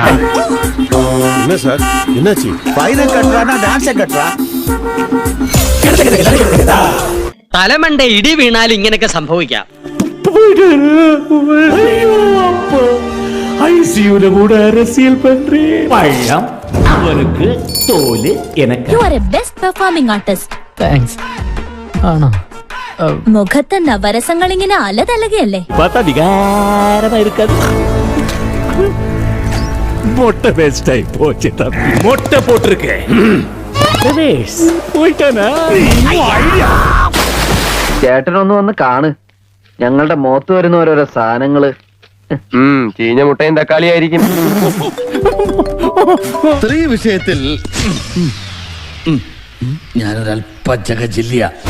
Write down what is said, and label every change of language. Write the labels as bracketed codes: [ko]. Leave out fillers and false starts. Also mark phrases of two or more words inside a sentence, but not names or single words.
[ml] തലമണ്ട ഇടി വീണാൽ ഇങ്ങനെയൊക്കെ സംഭവിക്കാം. [ta] ஐசியூல கூட அரசியல் பண்றேன். பழம் அவனுக்கு, தோല് எனக்கு. [en] You are a best performing artist. [ml] താങ്ക്സ്. ആണോ? മുഖത്തെ നവരസങ്ങൾ ഇങ്ങനെ അലതലകയല്ലേ? വികാരമായിരിക്കത്. [ta] மொட்டை வேஸ்ட் ஆகி போச்சு தம்பி. மொட்டை போட்டிருக்கேன். [ml] പോയിട്ടാനാ? ചേട്ടനൊന്ന് വന്ന് കാണ്. ഞങ്ങളുടെ മുഖത്ത് വരുന്ന ഓരോരോ സാധനങ്ങള്. ചീഞ്ഞ മുട്ടയും തക്കാളിയായിരിക്കും. സ്ത്രീ വിഷയത്തിൽ ഞാനൊരൽപ്പ ജഗജില്ല.